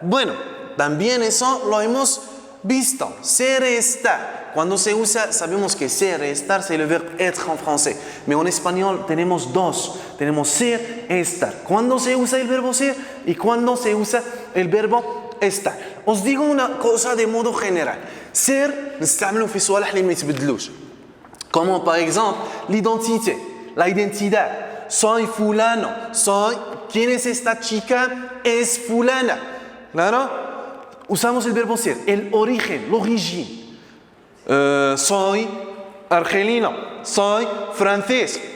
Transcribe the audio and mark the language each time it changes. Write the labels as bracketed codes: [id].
[es] Bueno, también eso lo hemos visto. Ser et estar. Cuando se usa, sabemos que ser et estar, [fr] c'est le verbe être en français. [es] Pero en español tenemos dos. Tenemos ser et estar. ¿Cuándo se usa el verbo ser y cuándo se usa el verbo estar? Os digo una cosa de modo general. [ar] Ser, نستعمله في صوالح اللي ما يتبدلوش. [es] Como [fr] par exemple, l'identité, [es] la identidad. Soy fulano, ¿quién es esta chica? Es fulana. ¿Claro? Usamos el verbo ser, el origen, [fr] l'origine. [es] Soy argelino, soy francés.